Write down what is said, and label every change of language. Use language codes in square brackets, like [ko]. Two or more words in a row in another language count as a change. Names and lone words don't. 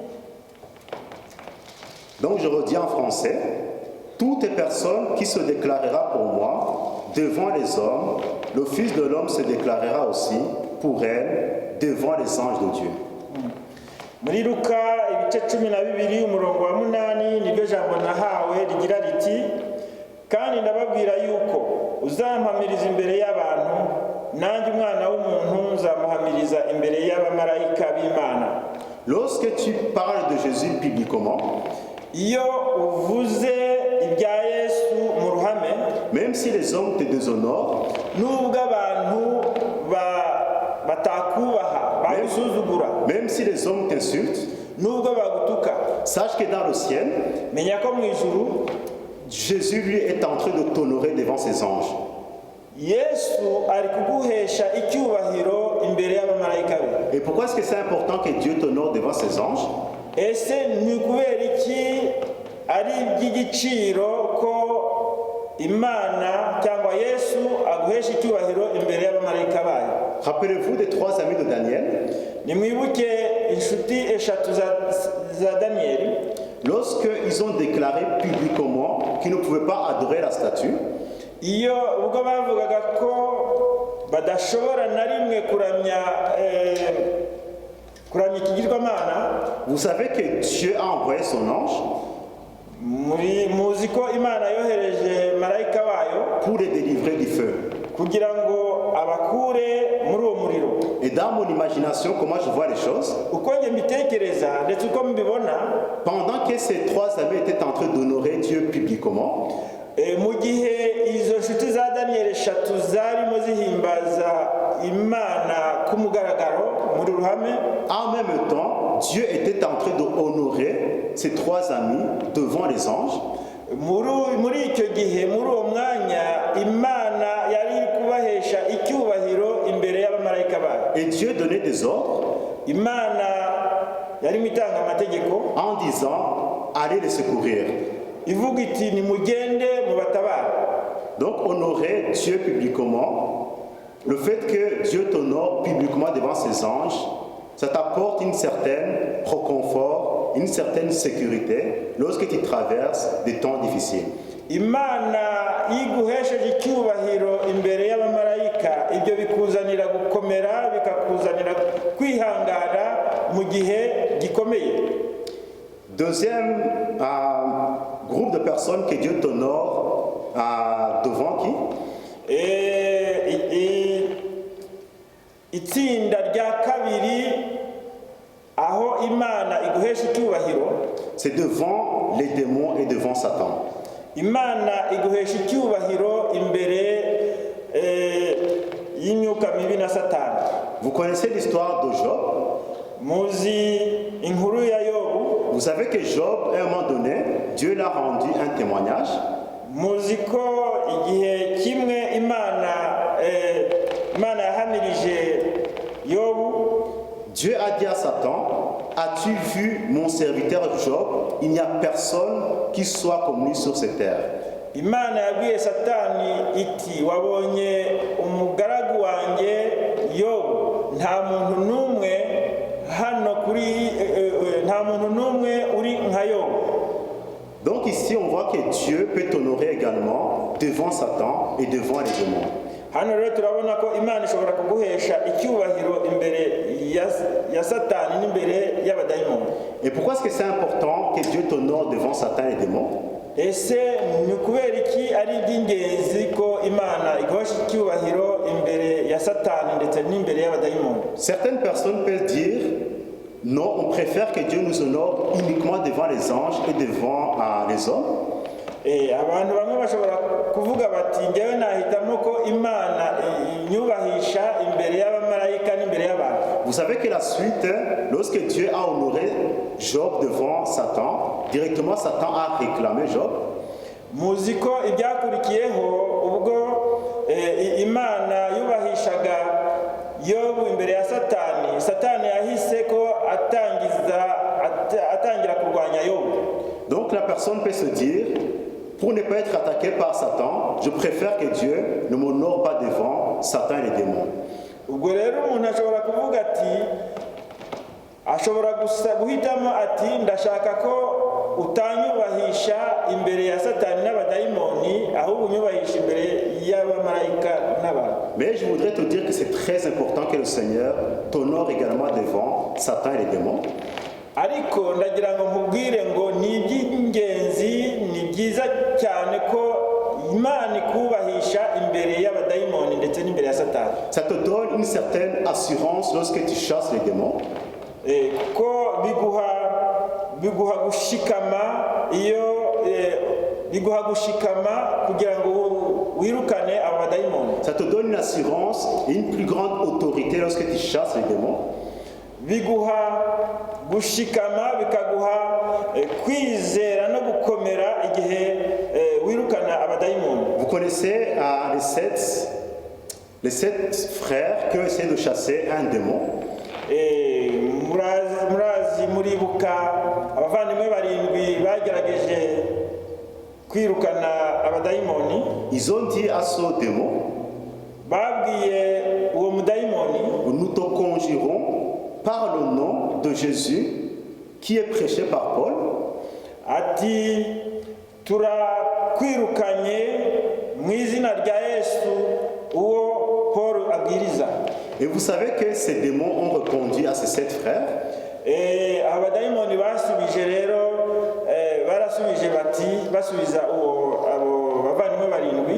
[fr] donc je redis en français, toute personne qui se déclarera pour moi devant les hommes, le Fils de l'homme se déclarera aussi pour elle devant les anges de Dieu. [rw] Muri Luka ibice 12 umurongo wa 8 niryo jambo nahawe rigira riti, kandi ndababwira yuko uzampamiriza imbere y'abantu, nanjye umwana w'umuntu nzamuhamiriza imbere y'abamarayika b'Imana. [fr] Lorsque tu parles de Jésus publiquement, [rw] iyo uvuze ibya Yesu mu ruhame, [fr] même si les hommes te déshonorent, [rw] nubwo abantu batakubaha bagusuzugura, [fr] même si les hommes t'insultent, [rw] nubwo bagutuka, [fr] sache que dans le ciel, [rw] menya ko mu ijuru [fr] Jésus lui est en train de t'honorer devant ses anges. [rw] Yesu ari kuguhesha icyubahiro imbere y'abamarayika be. [fr] Et pourquoi est-ce que c'est important que Dieu t'honore devant ses anges? [rw] Ese ni kubera iki ari iby'igiciro ko Imana cyangwa Yesu aguhesha icyubahiro imbere y'abamarayika bayo? [fr] Rappelez-vous des 3 amis de Daniel. [rw] Nimwibuke inshuti eshatu za Danieli. [fr] Lorsqu'ils ont déclaré publiquement qu'ils ne pouvaient pas adorer la statue, [rw] iyo ubwo bavugaga ko badashobora na rimwe kuramya ikigirwamana, [fr] vous savez que Dieu a envoyé son ange [rw] muzi ko Imana yohereje marayika wayo [fr] pour les délivrer du feu. [rw] kugira ngo abakure muri uwo muriro. [fr] Et dans mon imagination, comment je vois les choses, [rw] uko njye mbitekereza ndetse uko mbibona, [fr] pendant que ces 3 amis étaient en train d'honorer Dieu publiquement, [rw] mu gihe izo nshuti za Daniel eshatu zarimo zihimbaza Imana ku mugaragaro muri ruhame, [fr] en même temps, Dieu était en train d'honorer ses 3 amis devant les anges. [rw] muri icyo gihe muri uwo mwanya Imana yari kubahesha icyubahiro imbere y'abamarayika bayo. [fr] Et Dieu donnait des ordres [rw] Imana yari mitanga amategeko [fr] en disant allez les secourir. [rw] ivuga iti nimugende mubatabara. [fr] Donc honorer Dieu publiquement, le fait que Dieu t'honore publiquement devant ses anges, ça t'apporte une certaine réconfort, une certaine sécurité lorsque tu traverses des temps difficiles. [rw] Imana iguhesheje icyubahiro imbere y'abamarayika, ibyo bikuzanira gukomera, bikakuzanira kwihangana mu gihe gikomeye. [fr] Deuxième groupe de personnes que Dieu t'honore devant qui? [rw] Itsinda rya kabiri aho Imana iguhesha icyubahiro, [fr] c'est devant les démons et devant Satan. [rw] Imana iguhesha icyubahiro imbere y'imyuka mibi na Satani. [fr] Vous connaissez l'histoire de Job? [rw] Muzi inkuru ya Yobu. [fr] Vous savez que Job, à un moment donné, Dieu l'a rendu un témoignage. [rw] Muzi ko igihe kimwe Imana yahamirije Yobu. [fr] Dieu a dit à Satan, as-tu vu mon serviteur Job? Il n'y a personne qui soit comme lui sur cette terre. [rw] Imana yabwiye Satani iti wabonye umugaragu wanjye Yobu, nta muntu n'umwe hano kuri nta muntu n'umwe uri nka Yobu. [fr] Donc ici on voit que Dieu peut t'honorer également devant Satan et devant les démons. [rw] Hano rero turabona ko Imana ishobora kuguhesha icyubahiro imbere ya Satani n'imbere y'abadayimoni. [fr] Et pourquoi est-ce que c'est important que Dieu t'honore devant Satan et les démons? [rw] Ese ni kubera iki ari iby'ingenzi ko Imana iguhesha icyubahiro imbere ya Satani ndetse n'imbere y'abadayimoni? [fr] Certaines personnes peuvent dire non, on préfère que Dieu nous honore uniquement devant les anges et devant les hommes. [rw] Abantu bamwe bashobora kuvuga bati njyewe nahitamo ko Imana inyubahisha imbere y'abamarayika n'imbere y'abantu. [fr] Vous savez que la suite, lorsque Dieu a honoré Job devant Satan, directement Satan a réclamé Job. [rw] Muzi ko ibyakurikiyeho ubwo Imana yubahishaga Yobu imbere ya Satani, Satani yahise ko atangira kurwanya Yobu. [fr] Donc la personne peut se dire, pour ne pas être attaqué par Satan, je préfère que Dieu ne m'honore pas devant Satan et les démons. [rw] Ubwo rero umuntu ashobora kuvuga ati, ashobora guhitamo ati ndashaka ko utanyubahisha imbere ya Satani n'abadayimoni, ahubwo unyubahisha imbere y'abamarayika n'abantu. [fr] Mais je voudrais te dire que c'est très important que le Seigneur t'honore également devant Satan et les démons. [rw] Ariko ndagira ngo nkubwire ngo ni iby'ingenzi, ni byiza cyane ko Imana ikubahisha imbere y'abadayimoni ndetse n'imbere ya Satani. [fr] Ça te donne une certaine assurance lorsque tu chasses les démons. [rw] Ko biguha gushikama kugira ngo wirukane abadayimoni. [fr] Ça te donne une assurance et une plus grande autorité lorsque tu chasses les démons. [rw] Biguha gushikama, bikaguha kwizera no gukomera igihe wirukana abadayimoni. [fr] Vous connaissez les sept frères qui ont essayé de chasser un démon. [rw] Muribuka abavandimwe barindwi bagerageje kwirukana abadayimoni. [fr] Ils ont dit à ce démon, [rw] babwiye uwo mudayimoni, [fr] nous te conjurons par le nom de Jésus qui est prêché par Paul. [rw] Ati turakwirukanye mu izina rya Yesu uwo Paul abwiriza. [fr] Et vous savez que ces démons ont répondu à ces sept frères. [rw] Abadayimoni basubije rero barasubije bati basubiza abo bavandimwe barindwi.